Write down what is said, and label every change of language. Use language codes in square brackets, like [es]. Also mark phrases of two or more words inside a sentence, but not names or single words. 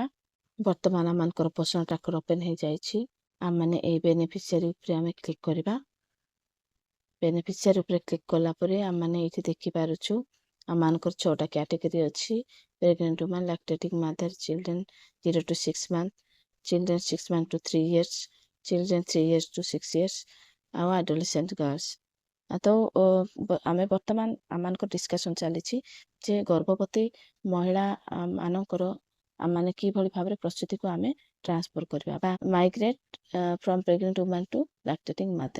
[or] ବର୍ତ୍ତମାନ ଆମମାନଙ୍କର ପୋଷଣ ଟ୍ରାକର ଓପେନ୍ ହେଇଯାଇଛି। ଆମମାନେ ଏଇ ବେନିଫିସିଆରୀ ଉପରେ ଆମେ କ୍ଲିକ୍ କରିବା। ବେନିଫିସିଆରୀ ଉପରେ କ୍ଲିକ୍ କଲା ପରେ ଆମମାନେ ଏଇଠି ଦେଖିପାରୁଛୁ ଆମମାନଙ୍କର 6ଟା କ୍ୟାଟେଗୋରୀ ଅଛି। [en] pregnant women, lactating mother, children 0 to 6 months, ଚିଲଡ୍ରେନ୍ 6 months to 3 years, ଚିଲଡ୍ରେନ୍ 3 years to 6 years, ଆଉ adolescent girls. [or] ତ ଆମେ ବର୍ତ୍ତମାନ ଆମମାନଙ୍କ ଡିସ୍କସନ୍ ଚାଲିଛି ଯେ ଗର୍ଭବତୀ ମହିଳା ମାନଙ୍କର ଆମମାନେ କିଭଳି ଭାବରେ ପ୍ରସୂତିକୁ ଆମେ ଟ୍ରାନ୍ସଫର କରିବା ବା [en] migrate from pregnant women to lactating mother.